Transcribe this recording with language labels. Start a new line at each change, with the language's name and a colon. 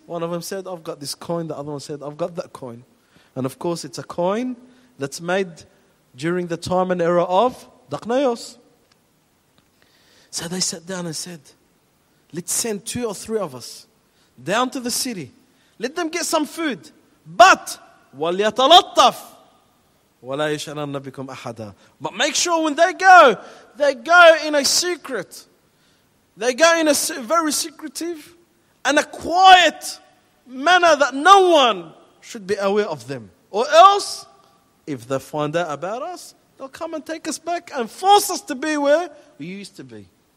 English: One of them said, I've got this coin. The other one said, I've got that coin. And of course, it's a coin that's made during the time and era of Daknaios. So they sat down and said, let's send two or three of us down to the city. Let them get some food. But,
Arabic: وَلْيَتَلَطَّفْ وَلَا يَشْعَلَنَّ بِكُمْ أَحَدًا.
English: But make sure when they go in a secret. They go in a very secretive and a quiet manner that no one should be aware of them. Or else, if they find out about us, they'll come and take us back and force us to be where we used to be.